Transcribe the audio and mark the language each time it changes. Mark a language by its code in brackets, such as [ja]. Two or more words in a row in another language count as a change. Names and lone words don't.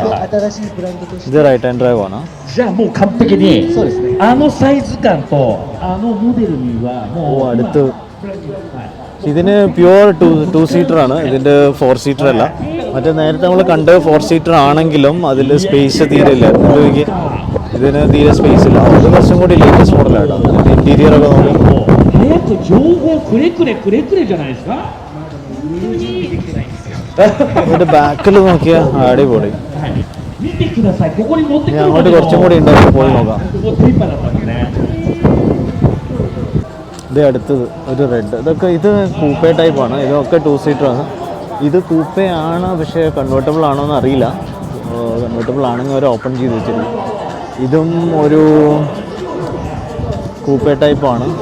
[ml] ഇത് [en] right hand drive [ml] ആണ്. അടുത്ത് ഇതിന് [en] pure two seater. [ml] ഇതിൻ്റെ 4 സീറ്റർ അല്ല. മറ്റേ നേരത്തെ നമ്മൾ കണ്ട് 4 സീറ്റർ ആണെങ്കിലും അതിൽ സ്പേസ് തീരെ ഇല്ല. ഇതിന് തീരെ സ്പേസ് ഇല്ല. അത് കുറച്ചും കൂടി [en] latest model. [ml] ഇതിൻ്റെ ഇൻറ്റീരിയറൊക്കെ നോക്കി [ja] と情報くれくれくれくれじゃないですか。 [ml] ഇതിന്റെ ബാക്കിൽ നോക്കിയാ അടിപൊളി. [ja] 見てください。ここに持ってくる [ml] അങ്ങോട്ട് കുറച്ചും കൂടി ഉണ്ടാവും, പോയി നോക്കാം. [ja] ここ手いっぱいだったんですね。 [ml] ഇത് അടുത്തത് ഒരു റെഡ്. ഇതൊക്കെ ഇത് [en] coupe type. [ml] ഇതൊക്കെ 2 സീറ്ററാണ്. ഇത് കൂപ്പേ ആണ്, പക്ഷേ കൺവേർട്ടബിൾ ആണോ എന്ന് അറിയില്ല. കൺവേർട്ടബിൾ ആണെങ്കിൽ അവർ ഓപ്പൺ ചെയ്ത് വെച്ചിട്ടുണ്ട്. ഇതും ഒരു [en] coupe type.